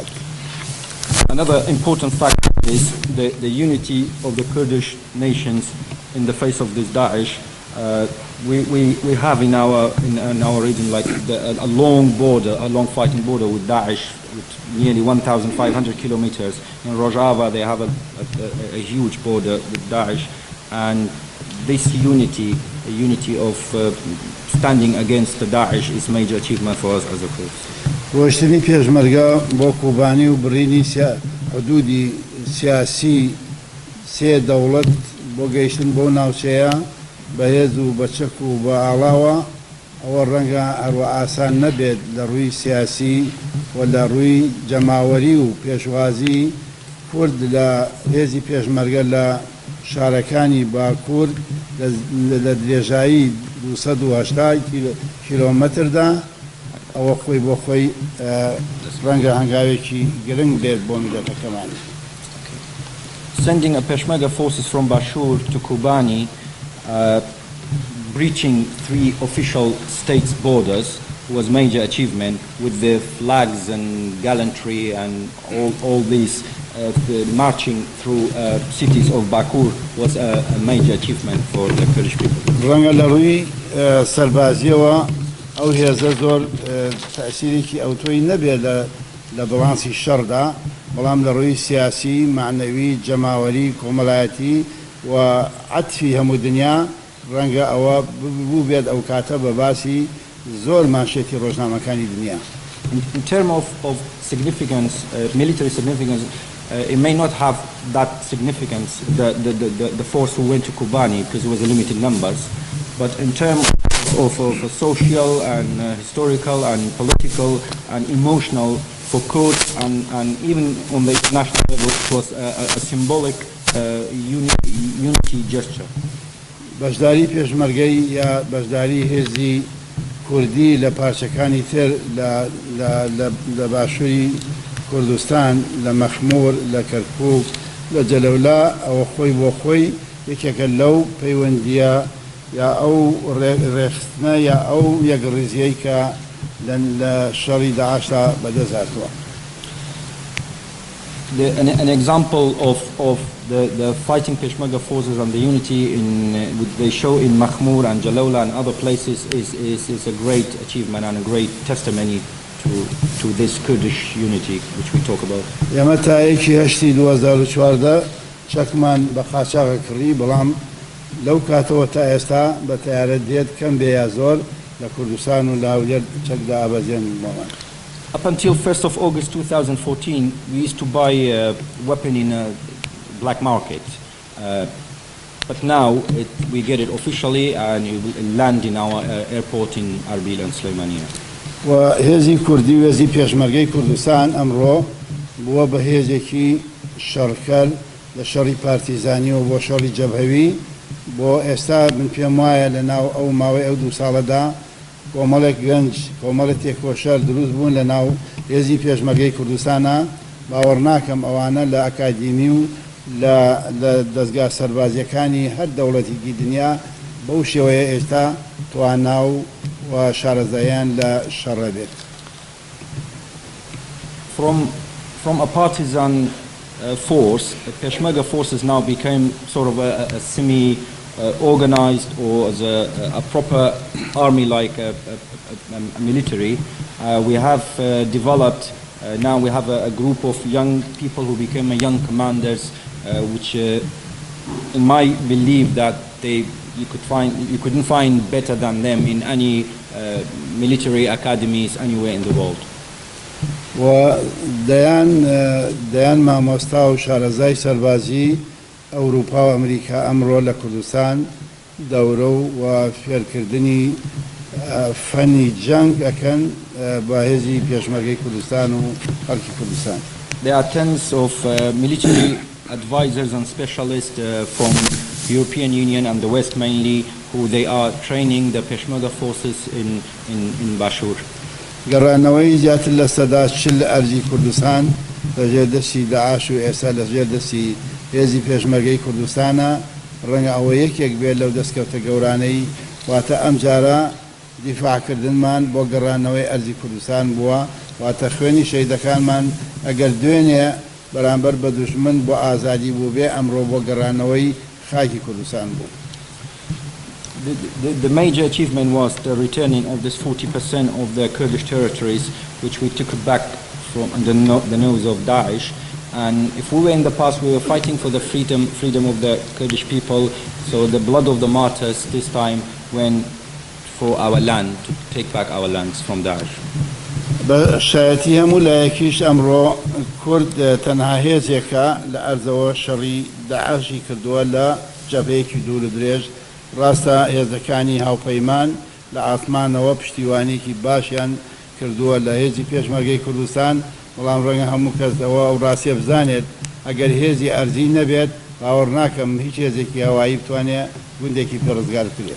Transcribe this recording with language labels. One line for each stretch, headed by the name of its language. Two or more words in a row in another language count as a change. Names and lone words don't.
English: Another important factor is the unity of the Kurdish nations in the face of this Daesh. We have in our region like a long border, a long fighting border with Daesh, with nearly 1,500 kilometers. In Rojava they have a huge border with Daesh, and this unity of standing against the Daesh is a major achievement for us as a Kurds.
Central Kurdish: ڕۆشتنی پێشمەرگە بۆ کوبانی و بڕینی حدودی سیاسی سێ دەوڵەت بۆ گەیشتن بۆ ناوچەیە بەهێز و بەچەک و بە ئاڵاوە ئەوە ڕەنگە هەروە ئاسان نەبێت لە ڕووی سیاسی و لە ڕووی جەماوەری و پێشوازی کورد لە هێزی پێشمەرگە لە شارەکانی باکوور لە درێژایی 280 کیلۆمەتردا ئەوە خۆی بۆ خۆی ڕەنگە هەنگاوێکی گرنگ بێت بۆ میلەتەکەمان.
English: Sending a Peshmerga forces from Bashur to Kobani, breaching 3 official states' borders, was major achievement with the flags and gallantry and all these marching through cities of Bakur was a major achievement for the Kurdish people.
Central Kurdish: ڕەنگە لە ڕووی سەربازیەوە ئەو هێزە زۆر تەئسیرێکی ئەوتۆی نەبێت لە بەڵانسی شەڕدا، بەڵام لە ڕووی سیاسی، معنەوی، جەماوەری، کۆمەڵایەتی و عەتفی هەموو دنیا ڕەنگە ئەوە بوو بێت ئەو کاتە بە باسی زۆر مانشێتی ڕۆژنامەکانی دنیا.
English: In terms of significance, military significance, it may not have that significance, the force who went to Kobani, because it was a limited numbers, but in terms of social and historical and political and emotional for Kurds and even on the international level, it was a symbolic unity gesture.
Central Kurdish: بەشداری پێشمەرگەی یا بەشداری هێزی کوردی لە پارچەکانی تر لە باشووری کوردستان، لە مەخمور، لە کەرکووک، لە جەلەولا، ئەوە خۆی بۆ خۆی یەکێکە لەو پەیوەندیە یا ئەو ڕێخستنە یا ئەو یەکڕیزیەی کە لە شەڕی داعشدا بەدەستهاتووە.
English: An example of the fighting Peshmerga forces and the unity they show in Makhmur and Jalaula and other places is a great achievement and a great testimony to this Kurdish unity which we talk about.
Central Kurdish: ئێمە تا یەکی هەشتی 2014 چەکمان بە قاچاغ کڕی، بەڵام لەو کاتەوە تا ئێستا بە تیارەت دێت کەم بێ یا زۆر لە کوردستان و لە هەولێر چەکدا ئابەزێن بۆمان.
English: Up until 1st of August 2014, we used to buy a weapon in a black market. But now we get it officially and it will land in our airport in Arbil and Sulaimania.
Central Kurdish: وهێزی کوردی و هێزی پێشمەرگەی کوردستان ئەمڕۆ بووە بە هێزێکی شەڕکەر لە شەڕی پارتیزانی و بۆ شەڕی جەبهەوی. بۆ ئێستا من پێم وایە لە ناو ئەو ماوەی ئەو 2 ساڵەدا کۆمەڵێک گەنج، کۆمەڵێک تێکۆشەر دروست بوون لە ناو هێزی پێشمەرگەی کوردستانە. باوەڕ ناکەم ئەوانە لە ئەکادیمی و لە دەستگا سەربازیەکانی هەر دەوڵەتێکی دنیا بەو شێوەیە ئێستا توانا و شارەزایان لە شەڕە بێت.
English: From a partisan force, the Peshmerga forces now became sort of a semi-organized or as a proper army like a military. We have developed, now we have a group of young people who became young commanders, which in my belief that you couldn't find better than them in any military academies anywhere in the world.
Central Kurdish: و دەیان مامۆستا و شارەزای سەربازی ئەوروپا و ئەمریکا ئەمڕۆ لە کوردستان دەورە و فێرکردنی فەنی جەنگ ئەکەن بە هێزی پێشمەرگەی کوردستان و خەڵکی کوردستان.
English: There are tens of military advisors and specialists from the European Union and the West mainly who they are training the Peshmerga forces in Bashur.
Central Kurdish: گەڕانەوەی زیاتر لە سەدا 40 ئەرزی کوردستان لەژێر دەستی داعش و ئێستا لەژێر دەستی هێزی پێشمەرگەی کوردستانە، ڕەنگە ئەوە یەکێک بێت لەو دەستکەوتە گەورانەی واتە ئەم جارە دیفاعکردنمان بۆ گەڕانەوەی ئەرزی کوردستان بووە، واتە خوێنی شەیدەکانمان ئەگەر دوێنێ بەرامبەر بە دوژمن بۆ ئازادی بوو بێ ئەمڕۆ بۆ گەڕانەوەی خاکی کوردستان بوو.
English: The major achievement was the returning of this 40% of the Kurdish territories, which we took back from the nose of Daesh. And if we were in the past, we were fighting for the freedom of the Kurdish people. So the blood of the martyrs this time went for our land, to take back our lands from Daesh.
Central Kurdish: بشایەتی هەموو لایەکیش ئەمڕۆ کورد تەنها هێزێکە لە ئەرزەوە شەڕی داعشی کردووە لە جەبهەیەکی دوور و درێژ ڕاستە هێزەکانی هاوپەیمان لە ئاسمانەوە پشتیوانێکی باشیان کردووە لە هێزی پێشمەرگەی کوردستان بەڵام ڕەنگە هەموو کەسەوە ئەو ڕاستیە بزانێت ئەگەر هێزی ئەرزی نەبێت باوەڕ ناکەم هیچ هێزێکی هەوایی بتوانێت گوندێکی پێڕزگار بکرێت.